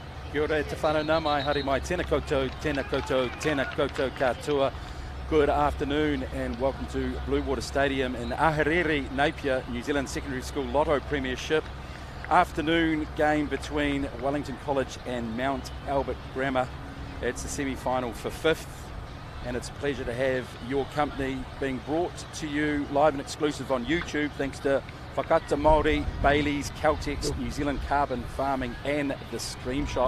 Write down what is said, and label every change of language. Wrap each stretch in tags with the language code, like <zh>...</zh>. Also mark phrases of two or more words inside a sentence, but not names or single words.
<mi>Kia ora e te whanau mai, haere mai, tēnā koutou, tēnā koutou, tēnā koutou katoa.</mi> <en>Good afternoon and welcome to Bluewater Stadium in Ahuriri, Napier, New Zealand Secondary School Lotto Premiership. Afternoon game between Wellington College and Mount Albert Grammar. It's the semi-final for 5th, and it's a pleasure to have your company being brought to you live and exclusive on YouTube, thanks to Whakata Māori, Bailey's, Caltex, New Zealand Carbon Farming and the Stream Shop.</en>